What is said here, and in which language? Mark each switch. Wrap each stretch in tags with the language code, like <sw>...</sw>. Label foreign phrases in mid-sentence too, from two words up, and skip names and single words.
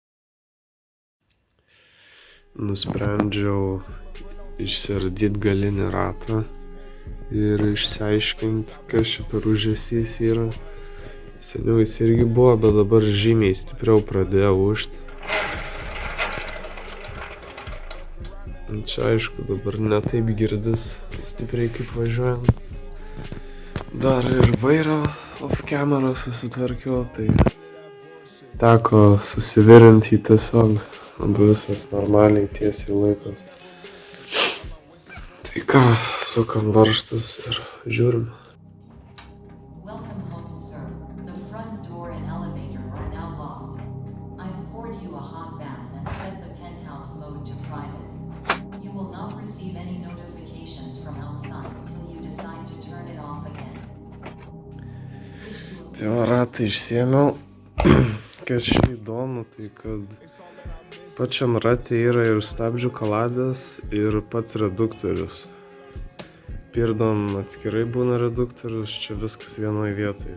<lt>Nusprendžiau išsiardyti galinį ratą ir išsiaiškinti, kas čia per ūžesys yra. Seniau jis irgi buvo, bet dabar žymiai stipriau pradėjo ūžti. Čia aišku dabar netaip girdis stipriai kaip važiuojant. Dar ir vairą</lt> <en>off camera</en> <lt>susitvarkiau, tai teko susivirinti jį tiesiog, visas normaliai tiesiai laikas. Tai ką, sukam varžtus ir žiūrim.</lt> <en>Welcome home, sir. The front door and elevator are now locked. I've poured you a hot bath and set the penthouse mode to private. You will not receive any notifications from outside until you decide to turn it off again.</en> <lt>Tai va ratą išsiėmiau. Kas čia įdomu, tai kad pačiam rate yra ir stabdžių kaladės, ir pats reduktorius. Pirdom atskirai būna reduktorius, čia viskas vienoje vietoje.</lt>